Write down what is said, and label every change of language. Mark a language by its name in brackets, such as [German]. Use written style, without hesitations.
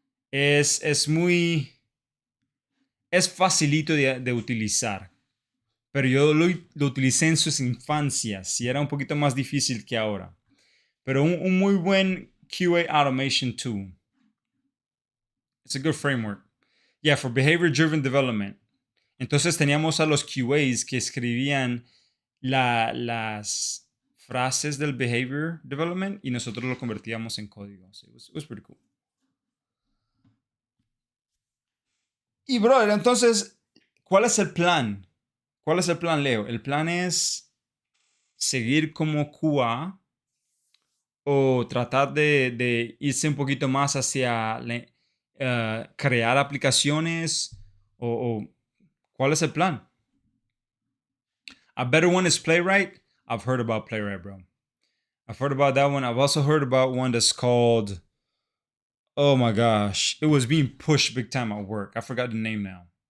[Spanish] Es muy, es facilito de utilizar. Pero yo lo utilicé en sus infancias y era un poquito más difícil que ahora. Pero un muy buen [English] QA automation tool. It's a good framework. Yeah, for behavior driven development. [Spanish] Entonces teníamos a los QAs que escribían las frases del behavior development y nosotros lo convertíamos en código. [English] So it was pretty cool. [Spanish] Y brother, entonces, ¿cuál es el plan? ¿Cuál es el plan, Leo? El plan es seguir como QA o tratar de irse un poquito más hacia crear aplicaciones o ¿cuál es el plan? [English] A better one is Playwright. I've heard about Playwright, bro. I've heard about that one. I've also heard about one that's called, oh my gosh, it was being pushed big time at work. I forgot the name now.